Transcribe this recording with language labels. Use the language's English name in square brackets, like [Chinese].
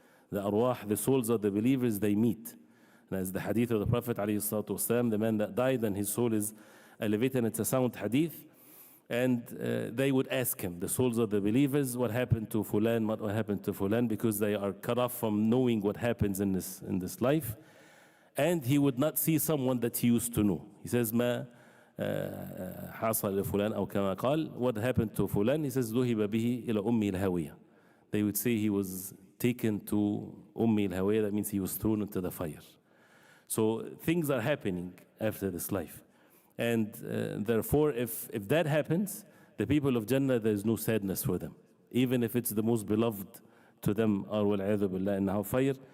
[English] The arwah, the souls of the believers, they meet. And as the hadith of the Prophet ﷺ, the man that died and his soul is elevated, and it's a sound hadith. And they would ask him, the souls of the believers, what happened to Fulan, what happened to Fulan, because they are cut off from knowing what happens in this life. And he would not see someone that he used to know. He says, [Arabic] ما حصل لفلان أو كما قال, [English] what happened to Fulan? He says, [Arabic] ذهب به إلى أمي الهاوية. [English] They would say he was taken to Ummi al-Hawaya, that means he was thrown into the fire. So things are happening after this life. And therefore, if that happens, the people of Jannah, there is no sadness for them. Even if it's the most beloved to them, or wal-'adhu billah, in hellfire.